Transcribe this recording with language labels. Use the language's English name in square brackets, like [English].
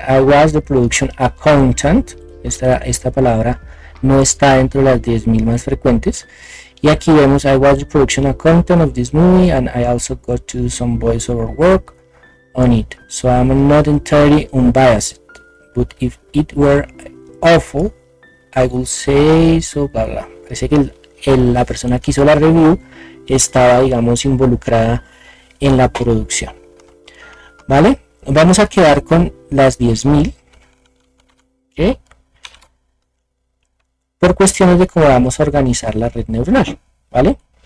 [English] I was the production accountant. [Spanish] Esta palabra no está dentro de las 10.000 más frecuentes. Y aquí vemos [English] I was the production accountant of this movie and I also got to do some voiceover work on it. So I'm not entirely unbiased, but if it were awful, I would say so, bla bla. [Spanish] Parece que la persona que hizo la review estaba, digamos, involucrada en la producción. ¿Vale? Vamos a quedar con las 10.000. ¿Okay? Por cuestiones de cómo vamos a organizar la red neuronal. ¿Vale?